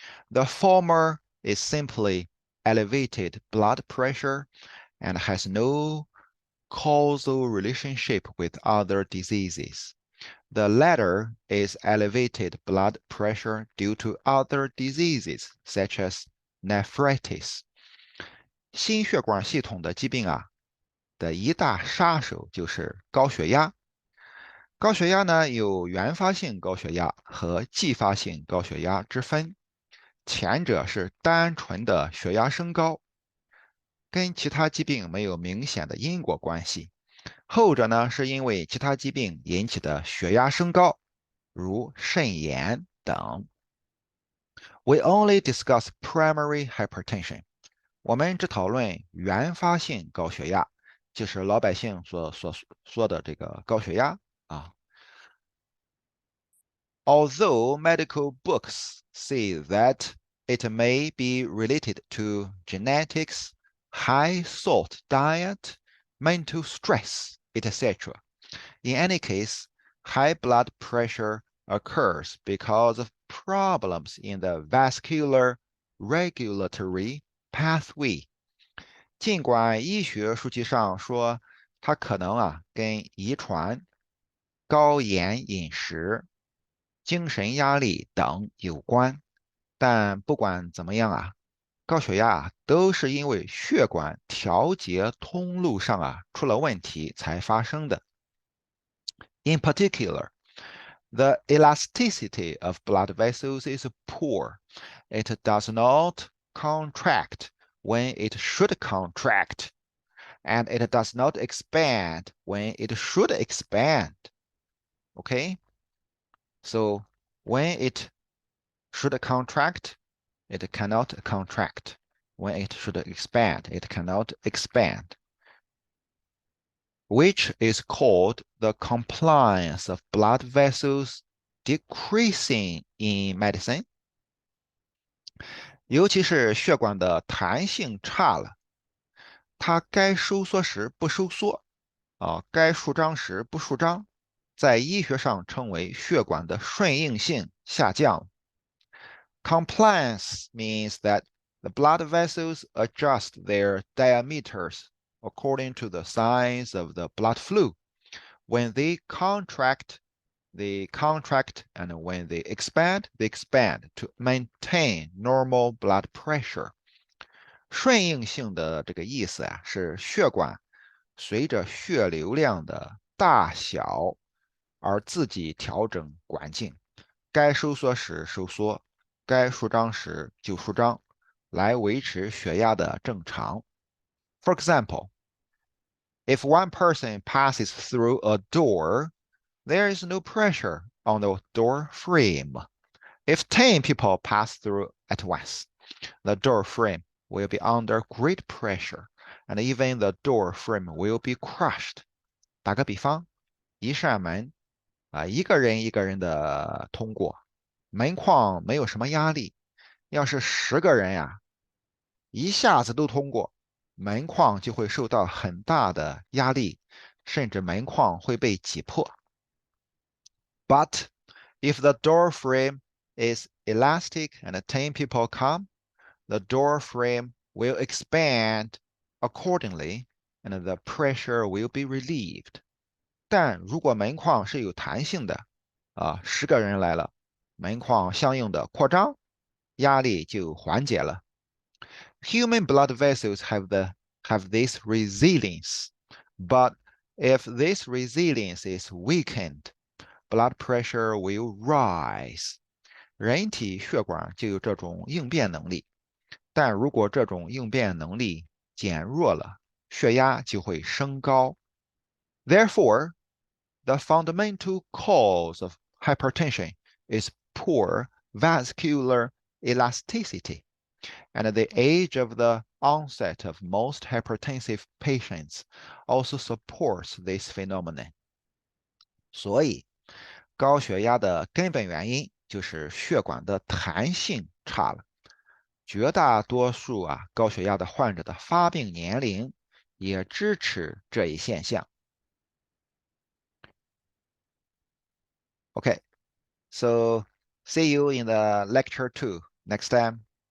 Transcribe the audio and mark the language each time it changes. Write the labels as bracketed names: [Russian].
[English] The former is simply elevated blood pressure and has no causal relationship with other diseases. The latter is elevated blood pressure due to other diseases such as nephritis. [Chinese] 心血管系统的疾病的一大杀手就是高血压。高血压呢有原发性高血压和继发性高血压之分，前者是单纯的血压升高，跟其他疾病没有明显的因果关系。后者呢，是因为其他疾病引起的血压升高，如肾炎等。 [English] We only discuss primary hypertension. [Chinese] 我们只讨论原发性高血压，就是老百姓所说的这个高血压啊。 [English] Although medical books say that it may be related to genetics, high salt diet, mental stress, etc. In any case, high blood pressure occurs because of problems in the vascular regulatory pathway. [Chinese] 尽管医学书籍上说它可能跟遗传、高盐饮食、精神压力等有关，但不管怎么样高血压都是因为血管调节通路上出了问题才发生的。 [English] In particular, the elasticity of blood vessels is poor. It does not contract when it should contract, and it does not expand when it should expand. Okay? So when it should contract, it cannot contract. When it should expand, it cannot expand, which is called the compliance of blood vessels decreasing in medicine. [Chinese] 尤其是血管的弹性差了，它该收缩时不收缩，该舒张时不舒张，在医学上称为血管的顺应性下降。 [English] Compliance means that the blood vessels adjust their diameters according to the size of the blood flow. When they contract, they contract, and when they expand to maintain normal blood pressure。 [Chinese] 顺应性的这个意思啊，是血管随着血流量的大小而自己调整管径，该收缩时收缩，该舒张时就舒张，来维持血压的正常。 [English] For example, if one person passes through a door, there is no pressure on the door frame. If 10 people pass through at once, the door frame will be under great pressure, and even the door frame will be crushed. [Chinese] 打个比方，一扇门一个人一个人的通过，门框没有什么压力。要是10个人呀，一下子都通过，门框就会受到很大的压力，甚至门框会被挤破。 [English] But if the door frame is elastic and 10 people come, the door frame will expand accordingly and the pressure will be relieved. [Chinese] 但如果门框是有弹性的，10个人来了，门框相应的扩张，压力就缓解了。 [English] Human blood vessels have this resilience, but if this resilience is weakened, blood pressure will rise. [Chinese] 人体血管就有这种应变能力，但如果这种应变能力减弱了，血压就会升高。 [English] Therefore, the fundamental cause of hypertension is poor vascular elasticity, and the age of the onset of most hypertensive patients also supports this phenomenon. [Chinese] 所以，高血压的根本原因就是血管的弹性差了。绝大多数高血压的患者的发病年龄也支持这一现象。 [English] Okay, so see you in the lecture 2 next time.